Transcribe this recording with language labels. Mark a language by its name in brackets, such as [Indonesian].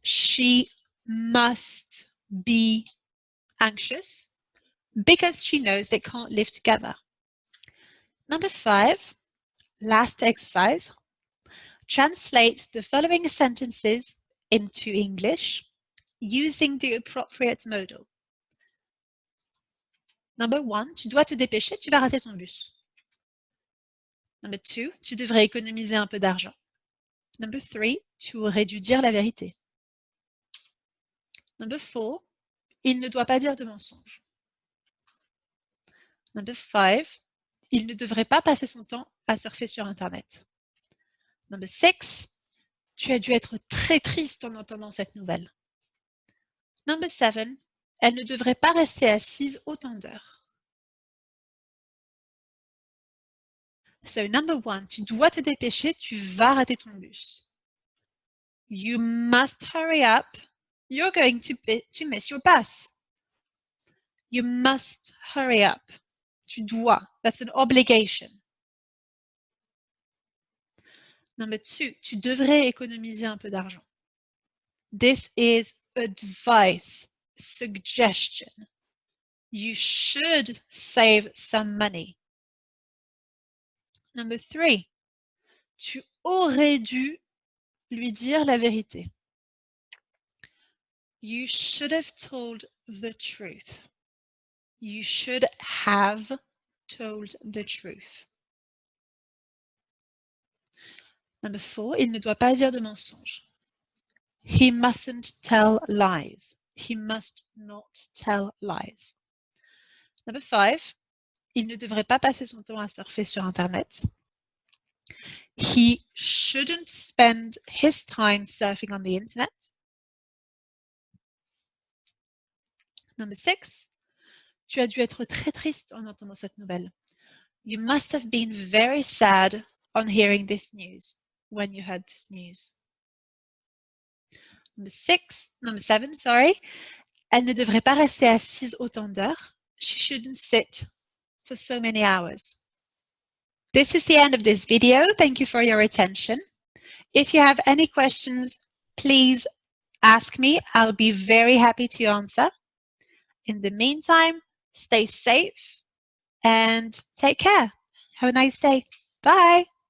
[English] She must be anxious because she knows they can't live together. Number 5, last exercise. Translate the following sentences into English using the appropriate modal. Number 1, [French] tu dois te dépêcher, tu vas rater ton bus. [English] Number 2, [French] tu devrais économiser un peu d'argent. [English] Number 3, [French] tu aurais dû dire la vérité. [English] Number 4, [French] il ne doit pas dire de mensonge. [English] Number 5, [French] il ne devrait pas passer son temps à surfer sur Internet. [English] Number 6, [French] tu as dû être très triste en entendant cette nouvelle. [English] Number 7, [French] elle ne devrait pas rester assise autant d'heures. [English] So number 1, [French] tu dois te dépêcher, tu vas rater ton bus. [English] You must hurry up, you're going to miss your bus. You must hurry up. [French] Tu dois, [English] that's an obligation. Number 2, [French] tu devrais économiser un peu d'argent. [English] This is advice, suggestion. You should save some money. Number 3, [French] tu aurais dû lui dire la vérité. [English] You should have told the truth. You should have told the truth. Number 4, [French] il ne doit pas dire de mensonge. [English] He mustn't tell lies. He must not tell lies. Number 5, [French] il ne devrait pas passer son temps à surfer sur Internet. [English] He shouldn't spend his time surfing on the internet. Number 6, [French] tu as dû être très triste en entendant cette nouvelle. [English] You must have been very sad on hearing this news, when you heard this news. Number 7, [French] elle ne devrait pas rester assise autant d'heures. [English] She shouldn't sit for so many hours. This is the end of this video. Thank you for your attention. If you have any questions, please ask me. I'll be very happy to answer. In the meantime, stay safe and take care. Have a nice day. Bye.